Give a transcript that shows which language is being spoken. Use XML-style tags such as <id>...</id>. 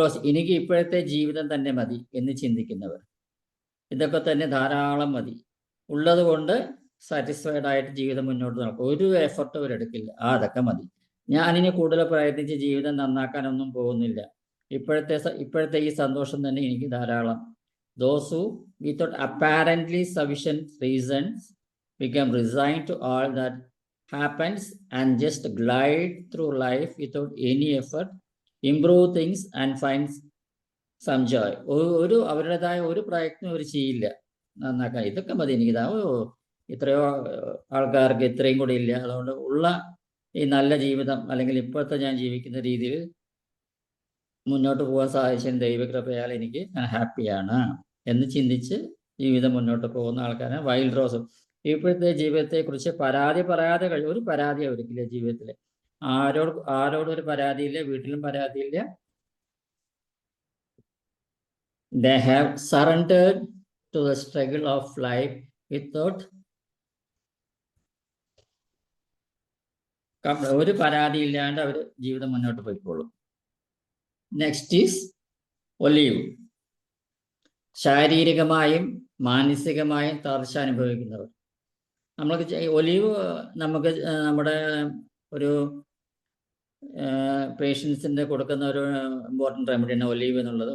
<ml>എനിക്ക് ഇപ്പോഴത്തെ ജീവിതം തന്നെ മതി എന്ന് ചിന്തിക്കുന്നവർ. ഇതൊക്കെ തന്നെ ധാരാളം മതി, ഉള്ളത് കൊണ്ട് സാറ്റിസ്ഫൈഡ് ആയിട്ട് ജീവിതം മുന്നോട്ട് നടക്കും, ഒരു എഫർട്ടും അവരെടുക്കില്ല, അതൊക്കെ മതി, ഞാനിനി കൂടുതൽ പ്രയത്നിച്ച് ജീവിതം നന്നാക്കാനൊന്നും പോകുന്നില്ല, ഇപ്പോഴത്തെ ഈ സന്തോഷം തന്നെ എനിക്ക് ധാരാളം.</ml> <en>Those who without apparently sufficient reasons become resigned to all that happens and just glide through life without any effort, improve things and find some joy.</en> <ml>അവരുടേതായ ഒരു പ്രയത്നം അവർ ചെയ്യില്ല നന്നാക്കാൻ. ഇതൊക്കെ മതി എനിക്ക്, ഇത്രയോ ആൾക്കാർക്ക് ഇത്രയും കൂടി ഇല്ല, അതുകൊണ്ട് ഉള്ള ഈ നല്ല ജീവിതം അല്ലെങ്കിൽ ഇപ്പോഴത്തെ ഞാൻ ജീവിക്കുന്ന രീതിയിൽ മുന്നോട്ട് പോകാൻ സാധിച്ചതിന് ദൈവകൃപയാൽ എനിക്ക് ഹാപ്പിയാണ് എന്ന് ചിന്തിച്ച് ജീവിതം മുന്നോട്ട് പോകുന്ന ആൾക്കാരാണ് വൈൽഡ് റോസ്. ഇപ്പോഴത്തെ ജീവിതത്തെക്കുറിച്ച് പരാതി പറയാതെ ഒരു പരാതി അവർക്കില്ല ജീവിതത്തിൽ. ആരോടും ഒരു പരാതിയില്ല, വീട്ടിലും പരാതിയില്ല.</ml> <en>They have surrendered to the struggle of life without</en> <ml>ഒരു പരാതി ഇല്ലാണ്ട് അവർ ജീവിതം മുന്നോട്ട് പോയിക്കോളും.</ml> <en>Next is olive.</en> <ml>ശാരീരികമായും മാനസികമായും തളർച്ച അനുഭവിക്കുന്നവർ. ഒലീവ് നമ്മുടെ ഒരു പേഷ്യൻസിൻ്റെ കൊടുക്കുന്ന ഒരു ഇമ്പോർട്ടൻ്റ് റെമഡിയാണ് ഒലീവ് എന്നുള്ളത്.</ml>